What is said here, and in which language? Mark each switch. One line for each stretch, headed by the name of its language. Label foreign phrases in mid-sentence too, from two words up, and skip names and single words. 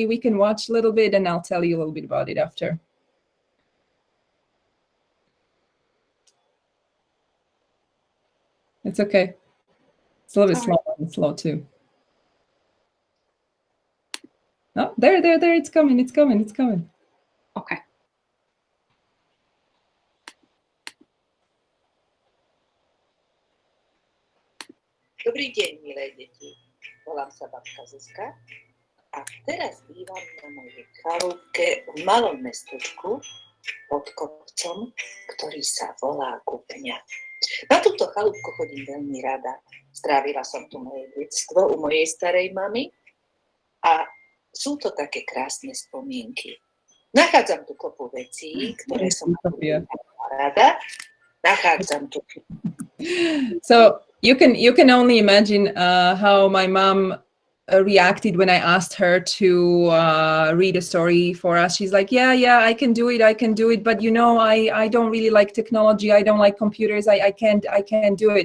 English: We can watch a little bit, and I'll tell you a little bit about it after. It's okay. It's a little bit slow and slow too. Oh, there, it's coming, it's coming, it's coming. Okay.
Slovak: Dobrý deň, milé deti. Volám sa babka Zuzka a teraz bývam na mojej chalúbke v malom mestečku pod kopcom, ktorý sa volá Kúpňa. Na túto chalúbku chodím veľmi rada. Strávila som tu moje detstvo u mojej starej mamy a sú to také krásne spomienky. Nachádzam tu kopu vecí, ktoré som rada. Nachádzam tu.
English: So you can only imagine how my mom reacted when I asked her to read a story for us. She's like, yeah, I can do it, but you know, I don't really like technology. I don't like computers. I can't do it.